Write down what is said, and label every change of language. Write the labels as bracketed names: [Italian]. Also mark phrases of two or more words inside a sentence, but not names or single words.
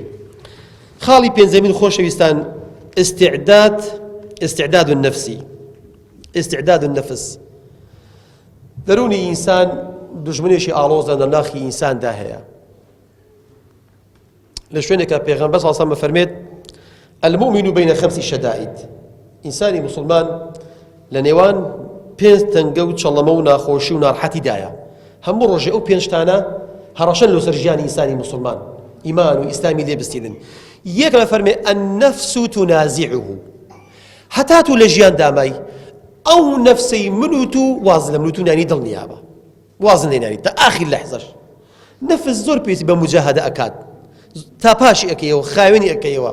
[Central Kurdish] خاڵی پێنجەمین خۆشەویستان [Arabic] استعداد النفس. [Central Kurdish] دەرونی ئینسان دوژمنێکی ئاڵۆزە لە ناخی ئینساندا هەیە. لە شوێنێکە پێغەمبەر [Arabic] صلی الله علیه و سلم [Central Kurdish] فەرمێت [Arabic] المؤمن بين 5 شدائد. [Central Kurdish] ئینسانی مسلمان لە نێوان 5 تەنگە و چەڵەمە و ناخۆشی و ناڕەحەتیدایە هەموو ڕۆژێ ئەو 5 تانە هەڕەشەن لەسەر ژیانی ئینسانی مسلمان ئیمان و ئیسلامی لێ بستیدن. یەک لە فەرمێ [Arabic] النفس تنازعه [Central Kurdish] هەتا تو لە ژیان دامای ئەو نەفسەی منوت و واز لە منوت و نانی دڵ نیابە وازن لێ نانی تا ئاخر لەحزەش نەفس زۆر پێویستی بە مجاهدە ئەکات تا پاشی ئەکەیەوە خاوێنی ئەکەیەوە.